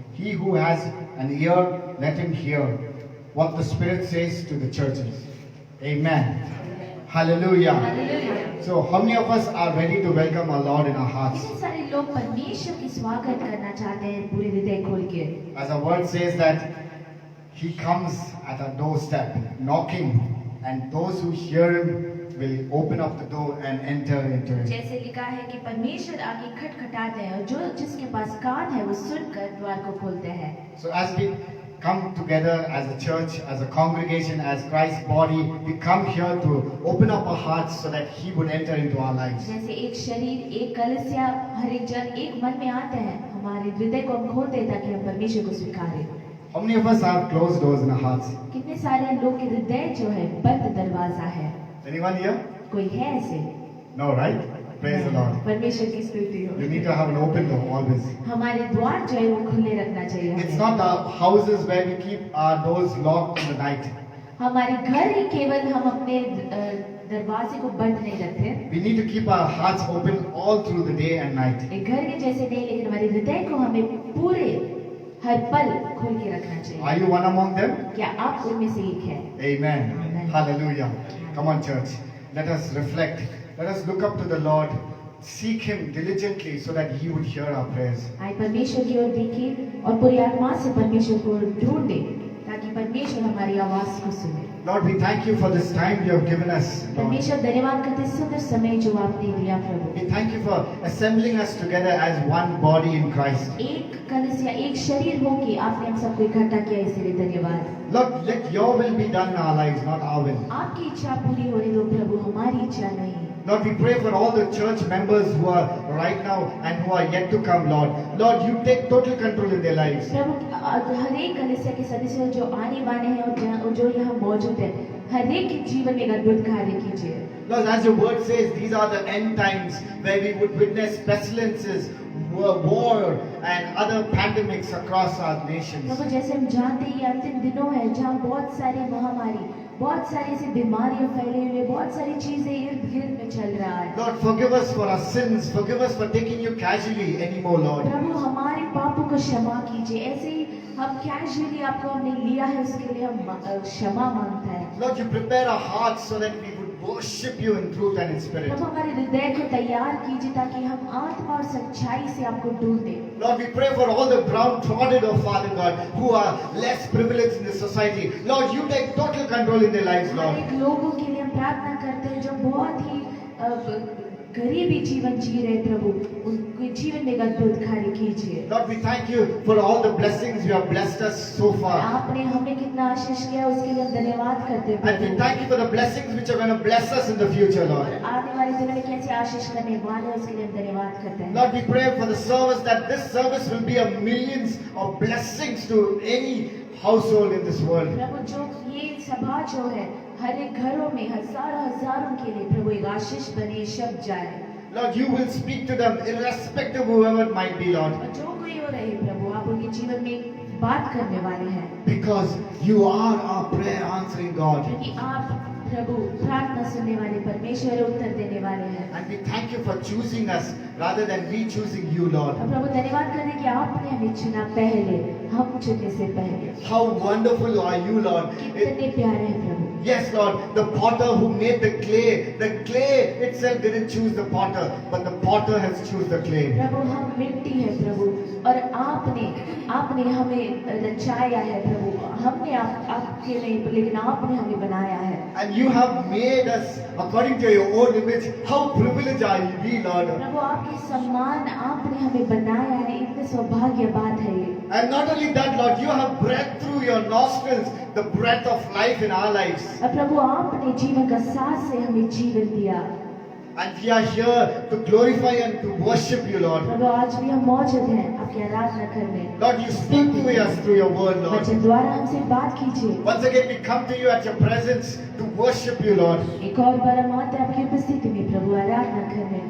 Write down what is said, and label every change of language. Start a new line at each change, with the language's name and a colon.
English: He who has an ear, let him hear what the Spirit says to the churches. Amen. Hallelujah. Hallelujah. So, how many of us are ready to welcome our Lord in our hearts?
Hindi: कितने सारे लोग परमेश्वर की स्वागत करना चाहते हैं पूरे हृदय खोल के।
English: As our word says that He comes at our doorstep, knocking, and those who hear Him will open up the door and enter into it.
Hindi: जैसे लिखा है कि परमेश्वर आगे खटखटाते हैं और जो जिसके पास कान है वो सुनकर द्वार को खोलते हैं।
English: So, as we come together as a church, as a congregation, as Christ's body, we come here to open up our hearts so that He would enter into our lives.
Hindi: जैसे एक शरीर, एक कलीसिया, हर एक जन एक मन में आते हैं, हमारे हृदय को हम खोलते हैं ताकि हम परमेश्वर को स्वीकारें।
English: How many of us have closed doors in our hearts?
Hindi: कितने सारे लोग के हृदय जो है बंद दरवाजा है।
English: Anyone here?
Hindi: कोई है ऐसे?
English: No, right? Praise the Lord.
Hindi: परमेश्वर की स्तुति हो।
English: You need to have an open door always.
Hindi: हमारे द्वार जो है वो खुले रखना चाहिए
English: It's
Hindi: हमें।
English: not the houses where we keep our doors locked in the night.
Hindi: हमारे घर ही केवल हम अपने दरवाजे को बंद नहीं रखते।
English: We need to keep our hearts open all through the day and night.
Hindi: एक घर के जैसे नहीं, लेकिन हमारे हृदय को हमें पूरे हर पल खोल के रखना चाहिए।
English: Are you one among them?
Hindi: क्या आप उनमें से एक हैं?
English: Amen. Amen. Hallelujah. Come on, church. Let us reflect. Let us look up to the Lord. Seek Him diligently so that He would hear our prayers.
Hindi: आए परमेश्वर की ओर देखें और पूरी आत्मा से परमेश्वर को ढूंढें ताकि परमेश्वर हमारी आवाज को सुने।
English: Lord, we thank you for this time you have given us, Lord.
Hindi: परमेश्वर धन्यवाद करते हैं सुंदर समय जो आपने दिया प्रभु।
English: We thank you for assembling us together as one body in Christ.
Hindi: एक कलीसिया एक शरीर हो के आपने हम सबको इकट्ठा किया, इसलिए धन्यवाद।
English: Lord, let your will be done in our lives, not our will.
Hindi: आपकी इच्छा पूरी होने दो प्रभु, हमारी इच्छा नहीं।
English: Lord, we pray for all the church members who are right now and who are yet to come, Lord. Lord, you take total control in their lives.
Hindi: प्रभु हर एक कलीसिया के सदस्य जो आने वाले हैं और जो यहाँ मौजूद है, हर एक के जीवन में एक अद्भुत कार्य कीजिए।
English: Lord, as your word says, these are the end times where we would witness pestilences, war and other pandemics across our nations.
Hindi: प्रभु जैसे हम जानते हैं ये अंतिम दिनों है जहाँ बहुत सारी महामारी, बहुत सारी ऐसी बीमारियां फैले हुए, बहुत सारी चीजें इर्द गिर्द में चल रहा है।
English: Lord, forgive us for our sins. Forgive us for taking you casually anymore, Lord.
Hindi: प्रभु हमारे पापों को क्षमा कीजिए। ऐसे ही हम कैजुअली आपको हमने लिया है, उसके लिए हम क्षमा मांगता है।
English: Lord, you prepare our hearts so that we would worship you in truth and in spirit.
Hindi: प्रभु हमारे हृदय को तैयार कीजिए ताकि हम आत्मा और सच्चाई से आपको ढूंढें।
English: Lord, we pray for all the downtrodden, oh Father God, who are less privileged in this society. Lord, you take total control in their lives, Lord.
Hindi: अनेक लोगों के लिए हम प्रार्थना करते हैं जो बहुत ही गरीबी जीवन जी रहे, प्रभु उनके जीवन में एक अद्भुत कार्य कीजिए।
English: Lord, we thank you for all the blessings you have blessed us so far.
Hindi: आपने हमें कितना आशीष किया उसके लिए हम धन्यवाद करते हैं
English: And we
Hindi: Prabhu.
English: thank you for the blessings which are going to bless us in the future, Lord.
Hindi: आने वाले दिनों में कैसे आशीष करने वाले हैं उसके लिए हम धन्यवाद करते हैं।
English: Lord, we pray for the service, that this service will be a millions of blessings to any household in this world.
Hindi: प्रभु जो ये सभा जो है हर एक घरों में हजारों के लिए प्रभु एक आशीष बने, शब्द जाए।
English: Lord, you will speak to them irrespective of whoever it might be, Lord.
Hindi: और जो कोई हो रहे प्रभु आप उनके जीवन में बात करने वाले हैं,
English: Because you are our prayer answering God.
Hindi: क्योंकि आप प्रभु प्रार्थना सुनने वाले परमेश्वर उत्तर देने वाले हैं।
English: And we thank you for choosing us rather than we choosing you, Lord.
Hindi: और प्रभु धन्यवाद करते कि आपने हमें चुना पहले, हम चुनने से पहले।
English: How wonderful are you, Lord.
Hindi: कितने प्यारे हैं प्रभु।
English: Yes, Lord, the potter who made the clay itself didn't choose the potter, but the potter has choose the clay.
Hindi: प्रभु हम मिट्टी है प्रभु, और आपने हमें रचाया है प्रभु। हमने आपके नहीं, लेकिन आपने हमें बनाया है।
English: And you have made us according to your own image. How privileged are we, Lord.
Hindi: प्रभु आपके सम्मान आपने हमें बनाया है, इतने सौभाग्य बात है ये।
English: And not only that, Lord, you have breathed through your nostrils the breath of life in our lives.
Hindi: और प्रभु आपने जीवन का सांस से हमें जीवन दिया।
English: And we are here to glorify and to worship you, Lord.
Hindi: प्रभु आज भी हम मौजूद हैं आपकी आराधना करने।
English: Lord, you speak to us through your word, Lord.
Hindi: वचन द्वारा हमसे बात कीजिए।
English: Once again, we come to you at your presence to worship you, Lord.
Hindi: एक और बार हम आते हैं आपकी उपस्थिति में प्रभु आराधना करने।